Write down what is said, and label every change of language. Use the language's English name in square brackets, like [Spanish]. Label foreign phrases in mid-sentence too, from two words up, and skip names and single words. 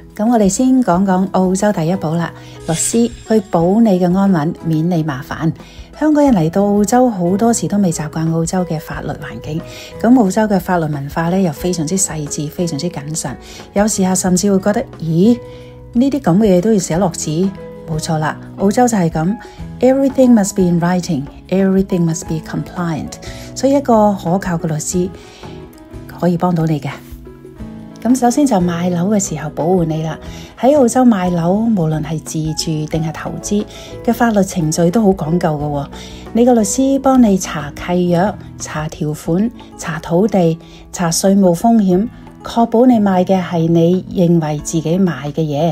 [Cantonese] 咁我哋先講講澳洲第一寶啦，律師去保你嘅安穩，免你麻煩。香港人嚟到澳洲好多時都未習慣澳洲嘅法律環境，咁澳洲嘅法律文化咧又非常之細緻，非常之謹慎，有時候甚至會覺得，咦，呢啲咁嘅嘢都要寫落紙？冇錯啦，澳洲就係咁 [English] ，everything must be in writing, everything must be compliant， [Cantonese] 所以一個可靠嘅律師可以幫到你嘅。咁首先就買樓嘅時候保護你啦。喺澳洲買樓，無論係自住定係投資嘅法律程序都好講究嘅喎。你個律師幫你查契約、查條款、查土地、查稅務風險，確保你買嘅係你認為自己買嘅嘢。